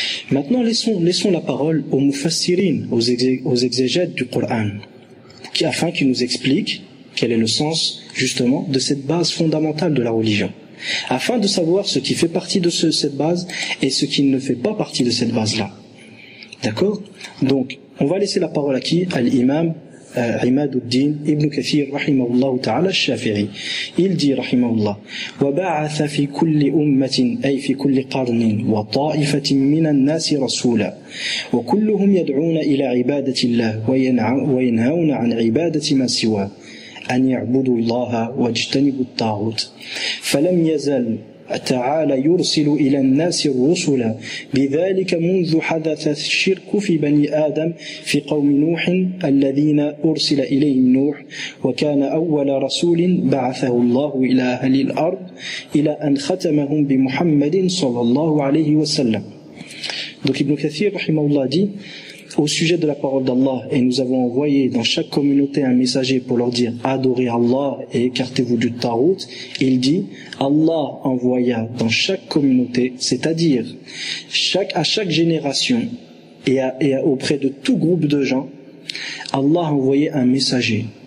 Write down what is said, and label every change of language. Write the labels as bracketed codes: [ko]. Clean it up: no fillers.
[fr] Maintenant, laissons la parole aux mufassirin, aux exégètes du Coran, afin qu'ils nous expliquent quel est le sens justement de cette base fondamentale de la religion. Afin de savoir ce qui fait partie de cette base et ce qui ne fait pas partie de cette base-là. D'accord ? Donc, on va laisser la parole à qui ? À l'imam Imaduddin ibn Kathir, rahimahullah ta'ala, Shafi'i. Il dit, [ar] rahimahullah, وَبَعَثَ فِي كُلِّ أُمَّةٍ أي فِي كُلِّ قَرْنٍ وَطَائِفَةٍ مِنَ النَّاسِ رَسُولًا وَكُلُّهُمْ يَدْعُونَ إِلَى عِبَادَةِ اللَّهِ وَيَنْهَوْنَ عَنْ عِبَادَةِ مَا سِوَى أن يعبدوا الله واجتنبوا الطاغوت فلم يزل تعالى يرسل إلى الناس الرسل بذلك منذ حدث الشرك في بني آدم في قوم نوح الذين أرسل إليهم نوح وكان أول رسول بعثه الله إلى أهل الأرض إلى أن ختمهم بمحمد صلى الله عليه وسلم. [fr] Donc Ibn Kathir رحمه الله dit: au sujet de la parole d'Allah, et nous avons envoyé dans chaque communauté un messager pour leur dire « Adorez Allah et écartez-vous du ta'out », il dit « Allah envoya dans chaque communauté, c'est-à-dire à chaque génération et auprès de tout groupe de gens, Allah envoyé un messager.